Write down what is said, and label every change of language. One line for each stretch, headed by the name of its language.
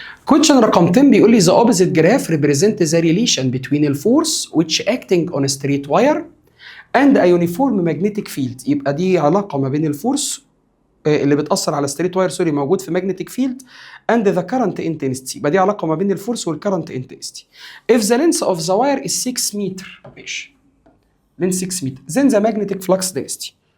English: question
Arabic: رقم 10 بيقول لي
English: the opposite graph represent the relation between the force which acting on a straight wire and a uniform magnetic field.
Arabic: يبقى دي علاقة ما بين الفورس اللي بتأثر على ستريت واير موجود في
English: magnetic field and the current intensity.
Arabic: يبقى دي علاقة ما بين الفورس والcurrent intensity.
English: If the length of the wire is 6 متر،
Arabic: ماشي،
English: length 6 متر، then the magnetic flux density.